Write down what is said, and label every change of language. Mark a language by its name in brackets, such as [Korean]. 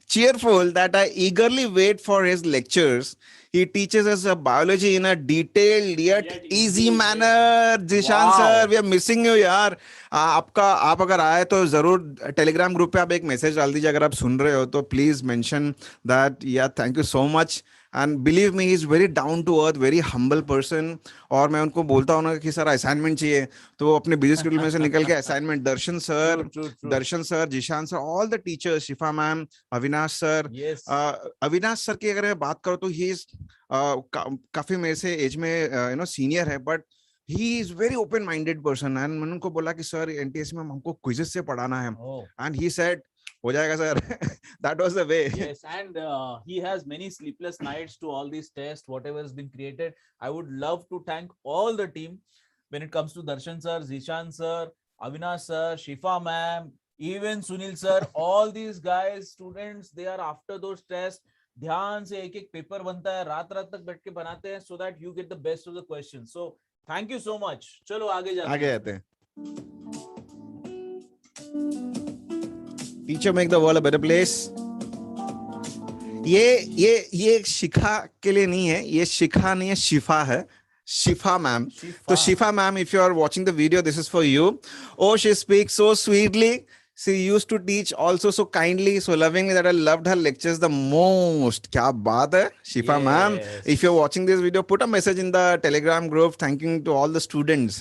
[English] Cheerful that I eagerly wait for his lectures. He teaches us biology in a detailed yet easy manner. Jishan Wow. sir, we are missing you यार। [Hindi] आप अगर आए तो जरूर Telegram group पे आप एक मैसेज डाल दीजिए अगर आप सुन रहे हो तो [English] Please mention that. या thank you so much and believe me he is very down to earth, very humble person. [Hindi] और मैं उनको बोलता हूँ ना कि सर असाइनमेंट चाहिए तो वो अपने बिजी शेड्यूल में से निकल के assignment Darshan sir, Zeeshan sir, [English] all the teachers, [Hindi] Shifa ma'am, Avinash sir. Avinash sir की अगर मैं बात करूँ तो ही इज काफी मेरे से एज में सीनियर है, [English] but he is very open minded person and [Hindi] मैंने उनको बोला कि सर एनटीएस में हमको क्विज़ेस से पढ़ाना है [English] and he said [Hindi] हो जाएगा sir. [English] that was the way. Yes, and he has many sleepless nights to all these tests whatever has been created. I would love to thank all the team when it comes to Darshan sir, Zishan sir, Avinash sir, Shifa ma'am, even Sunil sir. All these guys, students, they are after those tests [Hindi] ध्यान से एक एक paper बनता है, रात तक बैठ के बनाते हैं [English] so that you get the best of the questions. So thank you so much. [Hindi] चलो आगे जाते हैं। [English] Teacher make the world a better place. [Hindi] ये शिखा के लिए नहीं है, ये शिखा नहीं है, शिफा है, शिफा मैम। [English] तो Shifa ma'am, if you are watching the video, this is for you. Oh she speaks so sweetly, she used to teach also so kindly, so lovingly that I loved her lectures the most. [Hindi] Kya baat hai, Shifa ma'am. [English] Yes. If you're watching this video, put a message in the Telegram group thanking to all the students.